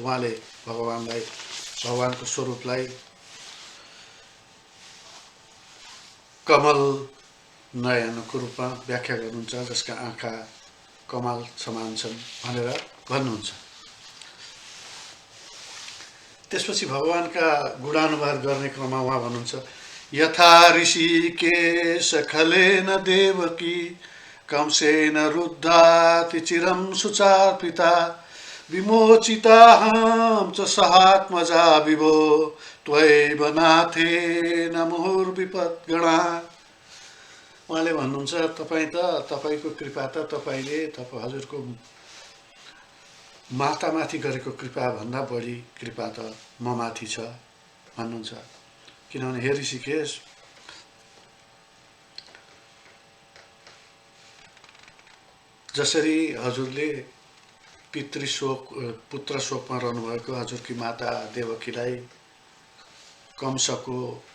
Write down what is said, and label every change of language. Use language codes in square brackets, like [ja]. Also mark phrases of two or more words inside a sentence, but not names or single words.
[ne] उहाँले भगवानको स्वरूपलाई कमल नयनको रूपमा व्याख्या गर्नुहुन्छ, जसका आँखा कमाल समान छन् भनेर भन्नुहुन्छ। त्यसपछि भगवानका गुणानुवाद गर्ने क्रममा उहाँ भन्नुहुन्छ [sa] यथा ऋषिकेश खलेन देवकी कंसेन रुद्धाति चिरं सुचार्पिता विमोचिताहं च सहात्मजा विभो त्वयैव नाथेन मुहुर्विपद्गणा। [ne] उहाँले भन्नुहुन्छ तपाईको कृपा त तपाईले हजुरको मातामाथि गरेको कृपा भन्दा बढी कृपा त म माथि छ भन्नुहुन्छ। किनभने हे ऋषिकेश जसरी हजुरले पुत्र शोकमा रहनुभएको हजुरकी माता देवकीलाई कंसको